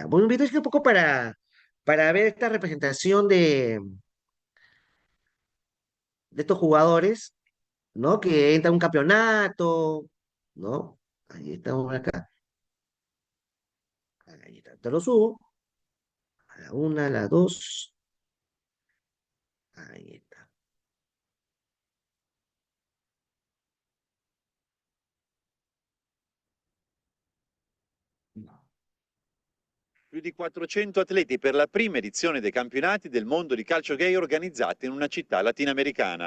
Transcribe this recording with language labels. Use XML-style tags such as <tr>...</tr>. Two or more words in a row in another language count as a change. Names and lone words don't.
<es>Bueno, un videito un poco para ver esta representación de estos jugadores, ¿no? Que entra a un campeonato, ¿no? Ahí estamos acá. Ahí está. Te lo subo. A la una, a la dos. Ahí está.</es> <it>Più di 400 atleti per la prima edizione dei campionati del mondo di calcio gay organizzati in una città latinoamericana.</it>